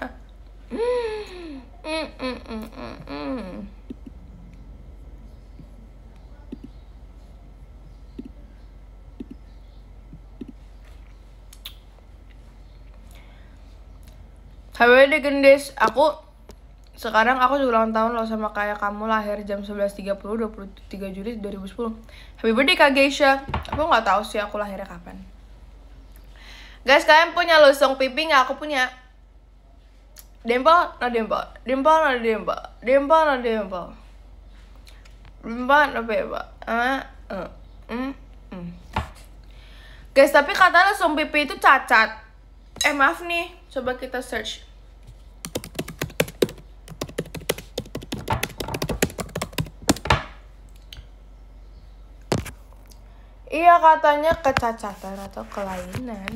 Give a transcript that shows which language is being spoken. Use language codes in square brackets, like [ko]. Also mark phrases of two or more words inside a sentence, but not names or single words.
[id] HBD gendis, sekarang aku juga ulang tahun loh sama kayak kamu, lahir jam 11.30 23 Juli 2010. [en] Happy birthday [id] Kak Geisha. Aku nggak tahu sih aku lahirnya kapan. Guys, kalian punya lusung pipi nggak? Aku punya. [en] Dimple, no dimple. Dimple, no dimple. Dimple, no dimple. Dimple, no dimple. [id] Guys, tapi kata lusung pipi itu cacat. Maaf nih, coba kita search. Iya, katanya kecacatan atau kelainan.